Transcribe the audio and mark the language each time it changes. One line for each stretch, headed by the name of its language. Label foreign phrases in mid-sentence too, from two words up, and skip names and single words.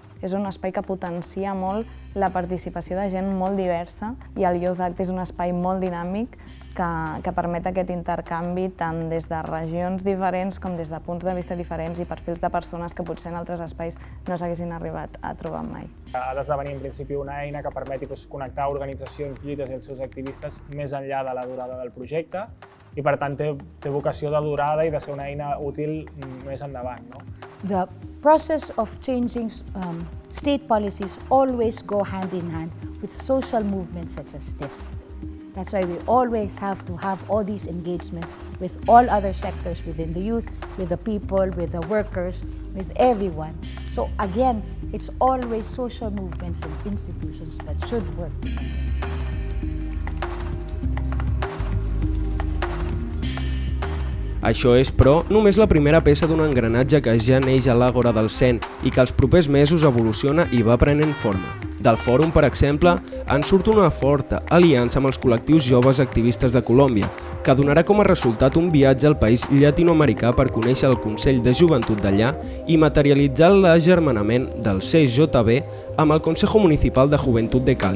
Catalan: És un espai que potencia molt la participació de gent molt diversa i el Youth Act és un espai molt dinàmic que permet aquest intercanvi tant des de regions diferents com des de punts de vista diferents i perfils de persones que potser en altres espais no s'haguessin arribat a trobar mai. Ha d'esdevenir en principi una eina que permeti connectar organitzacions, lluites i els seus activistes més enllà de la durada del projecte i per tant té vocació de durada i de ser una eina útil més endavant.
English: The process of changing state policies always go hand in hand with social movements such as this. That's why we always have to have all these engagements with all other sectors within the youth, with the people, with the workers, with everyone. So again, it's always social movements and institutions that should work together.
Catalan: Això és, però, només la primera peça d'un engranatge que ja neix a l'Àgora del Cent i que els propers mesos evoluciona i va prenent forma. Del fòrum, per exemple, en surt una forta aliança amb els col·lectius joves activistes de Colòmbia, que donarà com a resultat un viatge al país llatinoamericà per conèixer el Consell de Joventut d'allà i materialitzar l'agermanament del CJB amb el Consejo Municipal de Juventud de Cali.